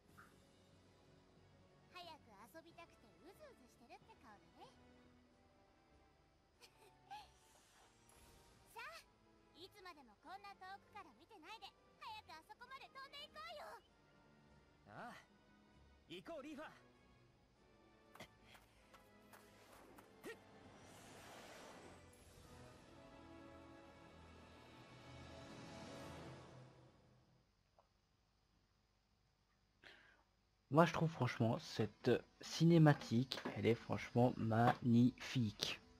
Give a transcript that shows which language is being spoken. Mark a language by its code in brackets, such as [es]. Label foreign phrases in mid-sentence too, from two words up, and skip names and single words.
[ja] 早く遊びたくてうずうずしてるって顔だね。さあ、いつまでもこんな遠くから見てないで早くあそこまで飛んでいこうよ。ああ行こうリーファ。 [fr] Moi je trouve franchement cette cinématique, elle est franchement magnifique.